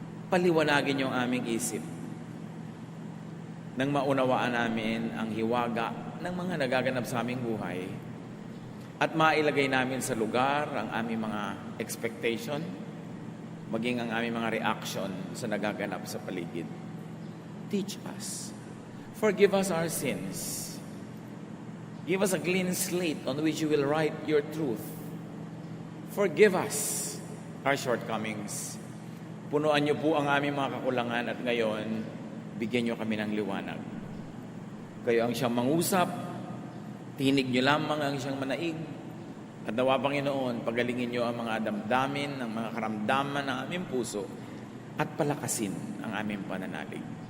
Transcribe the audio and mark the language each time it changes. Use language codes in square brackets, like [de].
[tl] Paliwanagin yung aming isip nang maunawaan namin ang hiwaga ng mga nagaganap sa aming buhay at mailagay namin sa lugar ang aming mga expectation, maging ang aming mga reaction sa nagaganap sa paligid. [en] Teach us. Forgive us our sins. Give us a clean slate on which you will write your truth. Forgive us our shortcomings. [tl] Punuan niyo po ang aming mga kakulangan at ngayon, bigyan niyo kami ng liwanag. Kayo ang siyang mangusap, tinig niyo lamang ang siyang manaig, at nawa, Panginoon, pagalingin niyo ang mga damdamin, ang mga karamdaman ng aming puso, at palakasin ang aming pananalig.